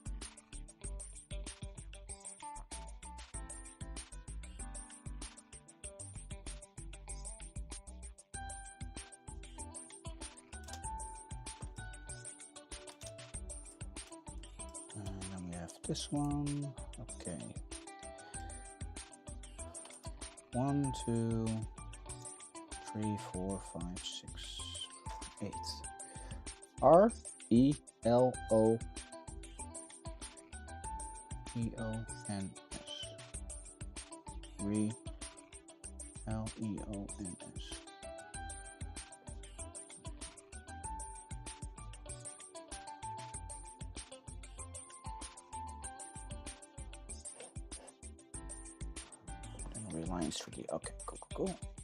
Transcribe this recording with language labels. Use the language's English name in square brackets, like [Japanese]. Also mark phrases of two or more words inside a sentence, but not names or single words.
[English] And then we have this one. Okay. 1, 2, 3, 4, 5, 6, 8. R E L O E O N S. Re L E O N S. Reliance 3D. Okay, cool.